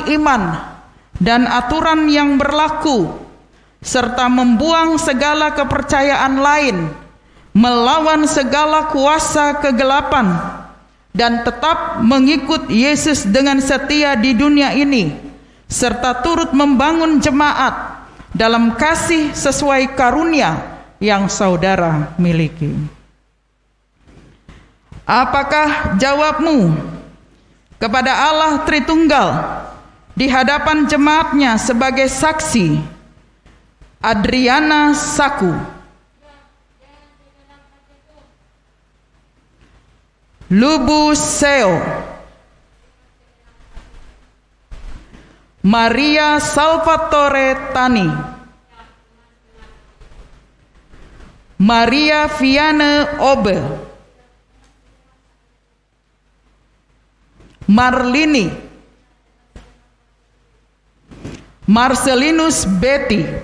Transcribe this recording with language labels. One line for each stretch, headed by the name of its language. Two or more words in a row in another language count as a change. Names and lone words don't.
Indonesian: iman, dan aturan yang berlaku, serta membuang segala kepercayaan lain, melawan segala kuasa kegelapan, dan tetap mengikut Yesus dengan setia di dunia ini, serta turut membangun jemaat dalam kasih sesuai karunia yang saudara miliki. Apakah jawabmu kepada Allah Tritunggal di hadapan jemaatnya sebagai saksi? Adriana Saku, Lubu Seo, Maria Salvatore Tani, Maria Viane Obe, Marlini, Marcelinus Betty,